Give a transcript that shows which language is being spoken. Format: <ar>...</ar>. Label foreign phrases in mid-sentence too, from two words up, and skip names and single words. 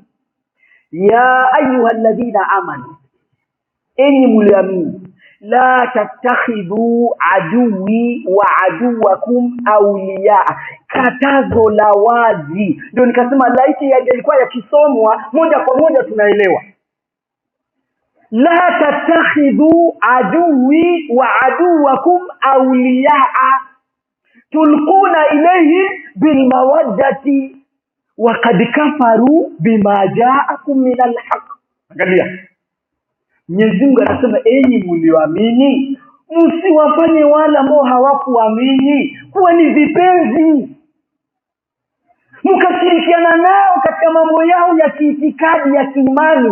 <ar>يا أيها الذين آمنوا,</ar> <sw>enyi mliamini,</sw> <ar>لا تتخذوا عدوي وعدوكم أولياء.</ar> <sw>Katazo la wazi. Ndio nikasema laiti yalikuwa yakisomwa moja kwa moja tunaelewa.</sw> <ar>لا تتخذوا عدوي وعدوكم أولياء تلقون إليه بالمودة وقد كفروا بما جاءكم من الحق.</ar> <sw>Angalia, Mwenyezi Mungu anasema enyi mlioamini, msiwafanye wale ambao hawakuamini kuwa ni vipenzi, mkashirikiana nao katika mambo yao ya kiitikadi, ya kiimani.</sw>